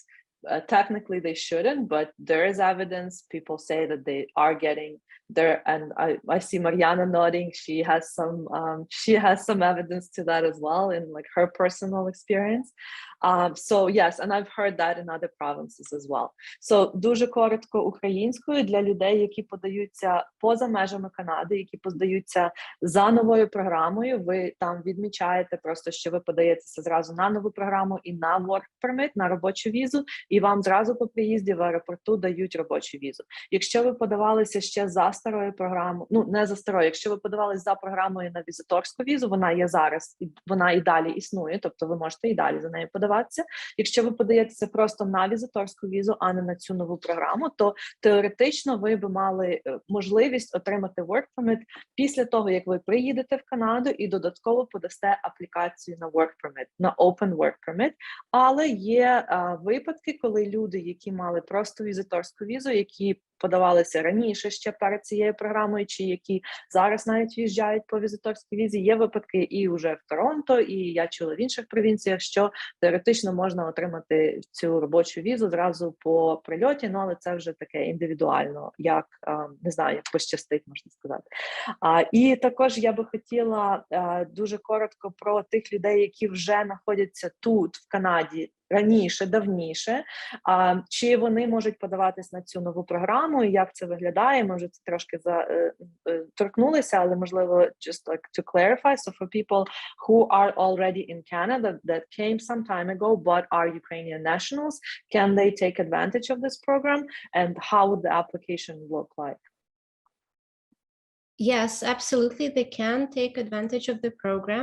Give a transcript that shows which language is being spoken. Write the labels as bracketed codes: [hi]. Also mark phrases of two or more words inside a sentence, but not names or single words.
[en] Technically they shouldn't, but there is evidence. People say that they are getting there, and I see Mariana nodding. She has some evidence to that as well in like her personal experience. So yes, and I've heard that in other provinces as well. [uk] So дуже коротко українською для людей, які подаються поза межами Канади, які подаються за новою програмою. Ви там відмічаєте просто, що ви подаєтеся зразу на нову програму і на [en] work permit, [uk] на робочу візу, і вам зразу по приїзді в аеропорту дають робочу візу. Якщо ви подавалися ще за старою програмою, ну не за старою, якщо ви подавалися за програмою на візиторську візу, вона є зараз, вона і далі існує, тобто ви можете і далі за нею подаватися. Якщо ви подаєтеся просто на візиторську візу, а не на цю нову програму, то теоретично ви б мали можливість отримати [en] work permit [uk] після того, як ви приїдете в Канаду і додатково подасте аплікацію на [en] work permit, [uk] на [en] open work permit. [uk] Але є випадки, коли люди, які мали просто візиторську візу, які подавалися раніше ще перед цією програмою, чи які зараз навіть в'їжджають по візиторській візі, є випадки і вже в Торонто, і я чула в інших провінціях, що теоретично можна отримати цю робочу візу зразу по прильоті, ну але це вже таке індивідуально, як, не знаю, як пощастить, можна сказати. І також я би хотіла дуже коротко про тих людей, які вже знаходяться тут, в Канаді, раніше, давніше, чи вони можуть подаватись на цю нову програму, і як це виглядає? Ми вже це трошки торкнулися, але можливо, [en] just like to clarify, so for people who are already in Canada that came some time ago but are Ukrainian nationals, can they take advantage of this program, and how would the application look like? Yes, absolutely. They can take advantage of the program.